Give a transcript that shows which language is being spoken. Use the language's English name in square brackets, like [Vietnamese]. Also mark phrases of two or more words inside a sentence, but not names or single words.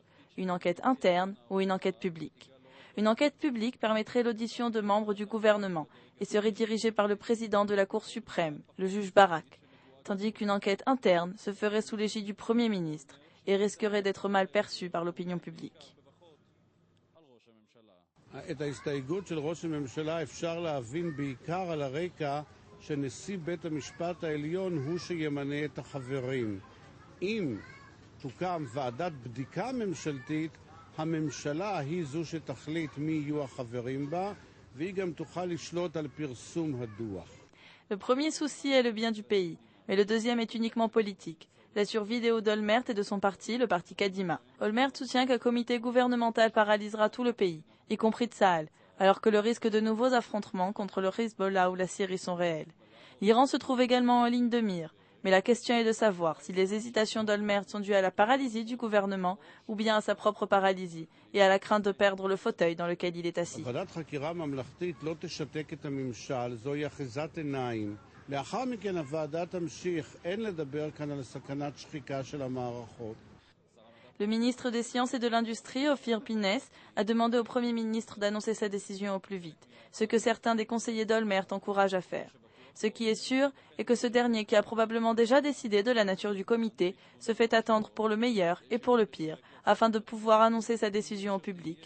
[French] Une enquête interne ou une enquête publique. Une enquête publique permettrait l'audition de membres du gouvernement et serait dirigée par le président de la Cour suprême, le juge Barak, tandis qu'une enquête interne se ferait sous l'égide du Premier ministre et risquerait d'être mal perçue par l'opinion publique. [Hebrew] את ההסתייגות של ראש הממשלה אפשר להבין בעיקר על הרקע שנשיא בית המשפט העליון הוא שימנה את החברים. אם תוקם ועדת בדיקה ממשלתית, הממשלה היא זו שתחליט מי יהיו החברים בה, והיא גם תוכל לשלוט על פרסום הדוח. [French] Le premier souci est le bien du pays, mais le deuxième est uniquement politique. La survidéo d'Olmert et de son parti, le parti Kadima. Olmert soutient qu'un comité gouvernemental paralysera tout le pays, y compris Tsahal, alors que le risque de nouveaux affrontements contre le Hezbollah ou la Syrie sont réels. L'Iran se trouve également en ligne de mire, mais la question est de savoir si les hésitations d'Olmert sont dues à la paralysie du gouvernement ou bien à sa propre paralysie et à la crainte de perdre le fauteuil dans lequel il est assis. [Hebrew] לאחר מכן הוועדה תמשיך, אין לדבר כאן על סכנת שחיקה של המערכות. [French] Le ministre des Sciences et de l'Industrie, Ophir Pines, a demandé au Premier ministre d'annoncer sa décision au plus vite, ce que certains des conseillers d'Olmert encouragent à faire. Ce qui est sûr est que ce dernier, qui a probablement déjà décidé de la nature du comité, se fait attendre pour le meilleur et pour le pire, afin de pouvoir annoncer sa décision au public.